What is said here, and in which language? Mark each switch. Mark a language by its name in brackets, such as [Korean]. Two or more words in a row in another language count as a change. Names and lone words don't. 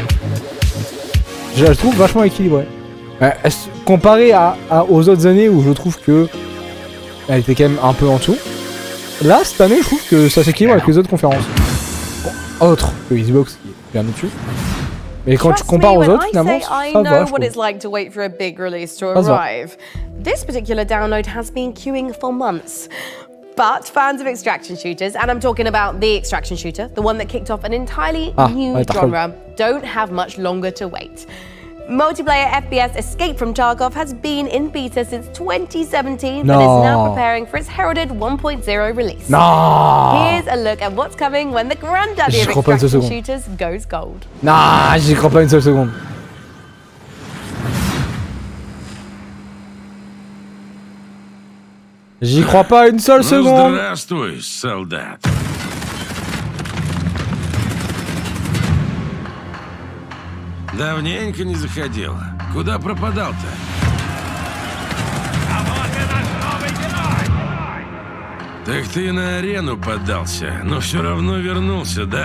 [French] Je la trouve vachement équilibrée. Comparé aux autres années où je trouve que elle était quand même un peu en dessous. Là cette année je trouve que ça s'équilibre avec les autres conférences. Bon, autre que Xbox qui est bien au-dessus. Mais quand tu compares aux autres, finalement, ça va, je trouve. [English] This particular download has been queuing for months. But fans of extraction shooters, and I'm talking about the extraction shooter, the one that kicked off an entirely new genre, don't have much longer to wait. Multiplayer FPS Escape from Tarkov has been in beta since 2017, but is now preparing for its heralded 1.0 release. Here's a look at what's coming when the granddaddy of extraction shooters goes gold. [French] Non, j'y crois pas une seule seconde. J'y crois pas une seule seconde. [Russian] Здравствуй, солдат. Давненько не заходил. Куда пропадал-то? А вот и наш новый герой! Так ты на арену поддался, но все равно вернулся, да?